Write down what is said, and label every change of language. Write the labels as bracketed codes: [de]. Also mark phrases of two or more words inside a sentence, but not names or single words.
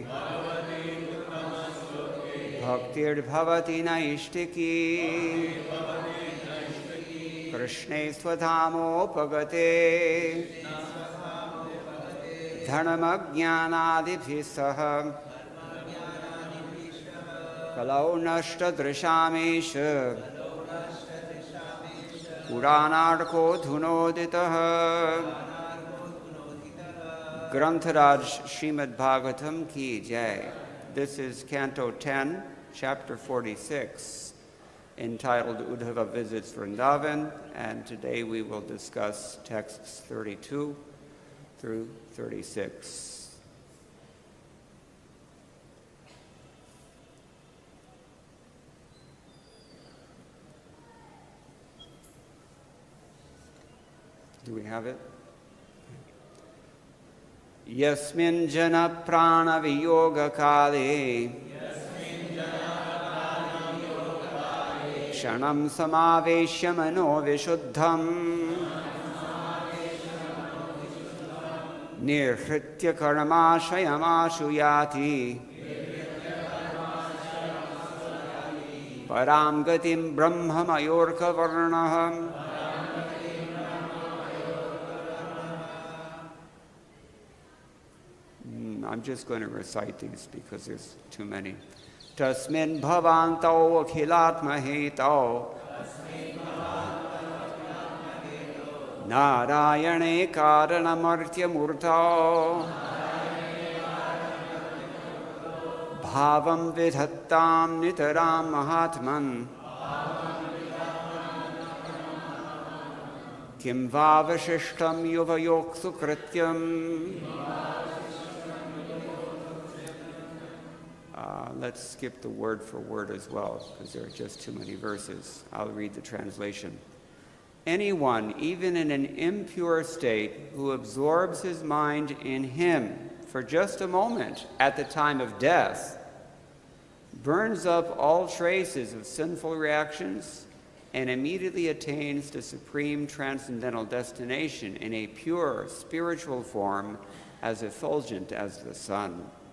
[sa] भक्तिर् भवति नैष्ठिकी कृष्णे स्वधामोपगते धर्मज्ञानादिभिःसह कलौ नष्टदृशामेष पुराणार्को धुनोदितः [hi] ग्रन्थराज श्रीमद् भागवतम् की जय. [en] This is Canto 10, Chapter 46, entitled Uddhava Visits Vrindavan, and today we will discuss texts 32 through 36. Do we have it? [sa] यस्मिन् जनः प्राण-वियोग-काले क्षणं समावेश्य मनो विशुद्धम् निर्हृत्य कर्माशयम् याति परां गतिं ब्रह्म-मयो र्क-वर्णः. [en] I'm just going to recite these because there's too many. [sa] तस्मिन् भवन्ताव् अखिलात्म-हेतौ नारायणे कारण-मर्त्य-मूर्तौ भावं विधत्तां नितरां महात्मन् किं वावशिष्टं युवयोः सु-कृत्यम्. [en] Let's skip the word for word as well, because there are just too many verses. I'll read the translation. Anyone, even in an impure state, who absorbs his mind in him for just a moment at the time of death, burns up all traces of sinful reactions and immediately attains the supreme transcendental destination in a pure spiritual form as effulgent as the sun.